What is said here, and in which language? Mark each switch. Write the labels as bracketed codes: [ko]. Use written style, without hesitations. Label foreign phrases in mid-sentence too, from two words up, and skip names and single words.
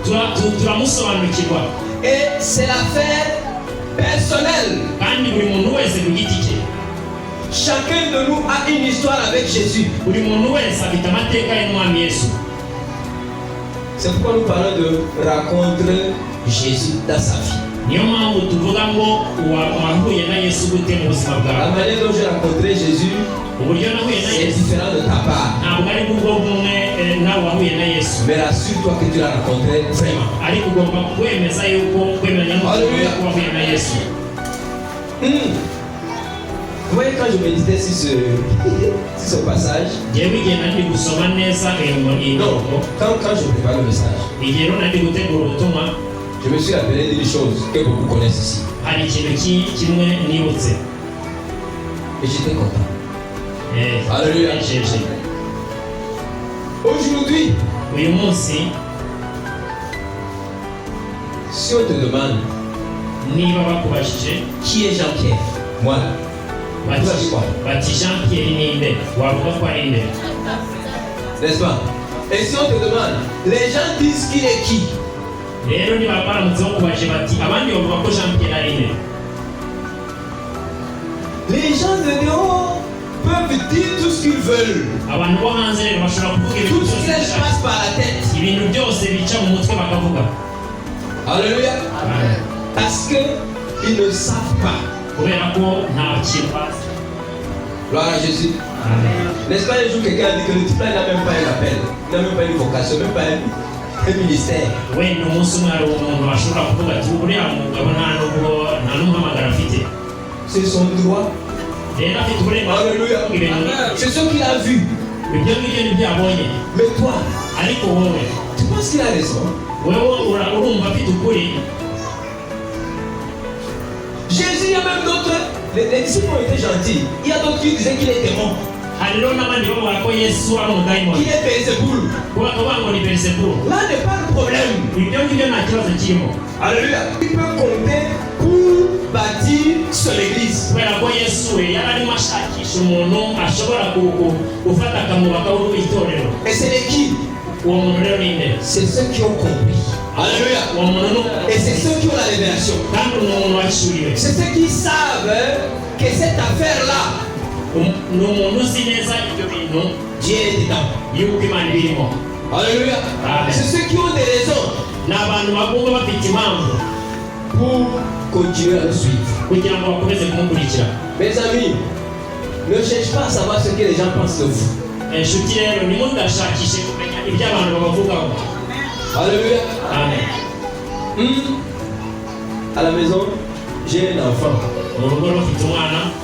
[fr] Et c'est l'affaire personnelle. Chacun de nous a une histoire avec Jésus. C'est pourquoi nous parlons de rencontre Jésus dans sa vie. [rw] niyo mpamvu tuvuga ngo wahuye na Yesu gute mu buzima [fr] La [rw] bwawe. [fr] manière dont j'ai rencontré Jésus [rw] Uburyo nahuye na [fr] est [rw] Yesu [fr] différent de ta part. [rw] ntabwo ari bwo bumwe nawe wahuye na Yesu, [fr] Mais rassure-toi que tu l'as rencontré vraiment. [rw] ariko ugomba kwemeza yuko kwemeranya [fr] Alléluia. [rw] n'uko wahuye na Yesu. [fr] Vous voyez, quand je méditais sur ce passage, [rw] Njyewe igihe nari gusoma neza iyo [fr] non, [rw] mirongo, [fr] quand je prépare le message, [rw] igihe rero nari gutegura ubutumwa, [fr] je me suis rappelé d'une chose que beaucoup connaissent ici. [rw] hari ikintu kimwe nibutse. [fr] Et j'étais content. Alléluia. [rw] Nejeje. [fr] Aujourd'hui, [rw] Uyu munsi [fr] si on te demande [rw] niba bakubajije [fr] qui est Jean-Pierre, moi, [rw] bati Jean Pierre ninde, wavuga ko ari nde? [fr] n'est-ce pas? Et si on te demande, les gens disent qu'il est qui? [rw] Rero niba baramutse bakubaje bati abandi bavuga ko Jean Pierre ari nde, [fr] Les gens de dehors peuvent dire tout ce qu'ils veulent. [rw] abantu bo hanze rero bashobora kuvuga ibintu [fr] Tout ce qui [rw] byose [fr] leur passe par la tête. [rw] ibintu byose bica mu mutwe bakavuga. [fr] Alléluia. Amen. Parce qu'ils ne savent pas. [rw] Kubera ko nta kintu bazi. [fr] Gloire à Jésus. Amen. N'est-ce pas, un jour quelqu'un a dit que le type là il n'a même pas un appel, il n'a même pas une vocation, même pas un ministère. [rw] Wenda umunsi umwe hari umuntu ashobora kuvuga ati uriya mugabo nta n'umuhamagaro afite. [fr] C'est son droit. [rw] Rero afite uburenganzira [fr] Alléluia. [rw] bwo kuvuga ibintu. [fr] C'est ce qu'il a vu. [rw] Ibyo ngibyo nibyo yabonye. [fr] Mais toi, [rw] Ariko wowe [fr] tu penses qu'il a raison? [rw] urumva afite ukuri. [fr] Jésus, il y a même d'autres. Les disciples ont été gentils. Il y a d'autres qui disaient qu'il est démon, [rw] Hari rero n'abandi bavuga ko Yesu ari umudayimoni. [fr] qu'il est Beelzéboul. [rw] Bakavuga ngo ni Beelzebul. [fr] Là n'est pas le problème. [rw] Ibyo ngibyo nta kibazo kirimo. [fr] Alléluia. Il peut compter pour bâtir son église. [rw] Kubera ko Yesu we yari arimo ashakisha umuntu ashobora gufata akamubakaho itorero. [fr] Et c'est les qui? [rw] Uwo muntu rero ni nde? [fr] C'est ceux qui ont compris. Alléluia. [rw] Uwo muntu [fr] Et c'est ceux qui ont la révélation. [rw] kandi ni umuntu wahishuriwe. [fr] C'est ceux qui savent que cette affaire-là, [rw] Ni umuntu uzi neza ibyo bintu [fr] Dieu est dedans. [rw] yuko Imana ibirimo. [fr] Alléluia. Amen. C'est ceux qui ont des raisons [rw] Ni abantu bagomba bafite impamvu [fr] pour continuer à le suivre. [rw] kugira ngo bakomeze kumukurikira. [fr] Mes amis, ne cherche pas à savoir ce que les gens pensent de vous. [rw] Inshuti rero ntimugashakishe kumenya ibyo abantu babavugaho. [fr] Alléluia. Amen. À la maison, j'ai un enfant. [rw] Mu rugo rufite umwana,